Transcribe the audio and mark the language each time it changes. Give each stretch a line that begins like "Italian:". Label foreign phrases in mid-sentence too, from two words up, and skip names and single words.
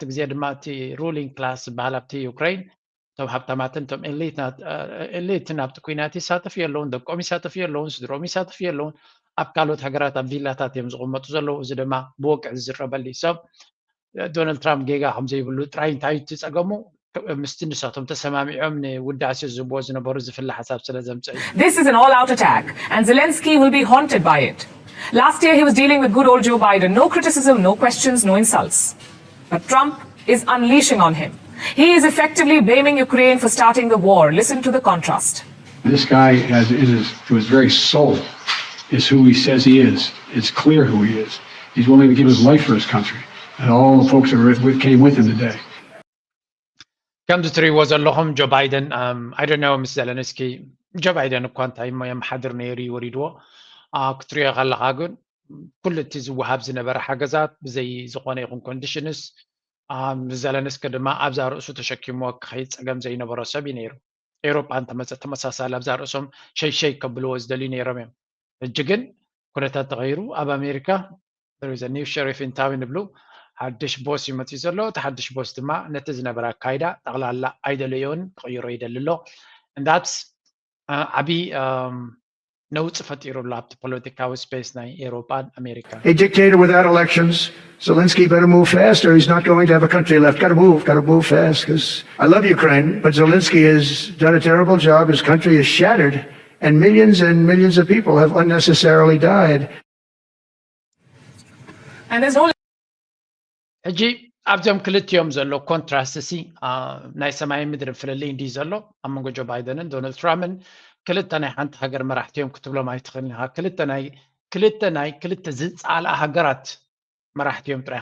Tigrinya: ግዜ ድማ እቲ
English: ruling class
Tigrinya: ዝበሃል ኣብቲ ዩክራይን እቶም ሃብታማትን እቶም ኤሊትን ኣብቲ ኩናት ይሳተፉ የለውን ደቆም ይሳተፉ የለውን ስድሮም ይሳተፉ የለውን ኣብ ካልኦት ሃገራት ኣብ ቪላታት እዮም ዝቕመጡ ዘለዉ እዚ ድማ ብወቅዕ ዝዝረበሉ ሰብ ዶናልድ ትራምፕ ጌጋ ከምዘይብሉ ጥራይ እንታይ እቲ ፀገሙ ምስቲ ንሳቶም ተሰማሚዖም ንውዳሴ ዝህብዎ ዝነበሩ ዝፍለ ሓሳብ ስለ ዘምፅእ እዩ
English: This is an all-out attack, and Zelensky will be haunted by it. Last year he was dealing with good old Joe Biden. No criticism, no questions, no insults. But Trump is unleashing on him. He is effectively blaming Ukraine for starting the war. Listen to the contrast. This guy, to his very soul, is who he says he is. It's clear who he is. He's willing to give his life for his country. And all the folks that came with him today.
Tigrinya: ከም ትሪእዎ ዘለኹም ጆ ባይደን
English: I don't know
Tigrinya: ምስ ዘለንስኪ ጆ ባይደን እኳ እንታይ ሞ የመሓድር ነይሩ ይወሪድዎ ክትሪኦ ከለካ ግን ኩሉ እቲ ዝወሃብ ዝነበረ ሓገዛት ብዘይ ዝኾነ ይኹን ኮንዲሽንስ ዘለንስኪ ድማ ኣብዛ ርእሱ ተሸኪምዎ ክኸይድ ፀገም ዘይነበሮ ሰብ እዩ ነይሩ ኤውሮጳን ተመሳሳሊ ኣብዛ ርእሶም ሸይሸይ ከብልዎ ዝደልዩ ነይሮም እዮም ሕጂ ግን ኩነታት ተቐይሩ ኣብ ኣሜሪካ
English: new sheriff in town
Tigrinya: ይብሉ ሓድሽ ቦስ ይመፅኡ ዘሎ እቲ ሓድሽ ቦስ ድማ ነቲ ዝነበረ ኣካይዳ ጠቕላላ ኣይደለዮን ክቕይሮ ይደሊ ኣሎ እንዳትስ ዓብይ ነውፅ ፈጢሩሉ ኣብቲ ፖለቲካዊ ስፔስ ናይ ኤውሮጳን ኣሜሪካን
English: A dictator without elections. Zelensky better move fast or he's not going to have a country left. Got to move fast because I love Ukraine, but Zelensky has done a terrible job. His country is shattered and millions of people have unnecessarily died. And there's no
Tigrinya: ሕጂ ኣብዞም ክልቲኦም ዘሎ ኮንትራስት እሲ ናይ ሰማይ ምድሪ ፍልልይ እንዲህ ዘሎ ኣብ መንጎ ጆ ባይደንን ዶናልድ ትራምፕን ክልተ ናይ ሓንቲ ሃገር መራሕቲኦም ክትብሎም ኣይትኽእልን ኢኻ ክልተ ዝፃልኣ ሃገራት መራሕቲኦም ጥራይካ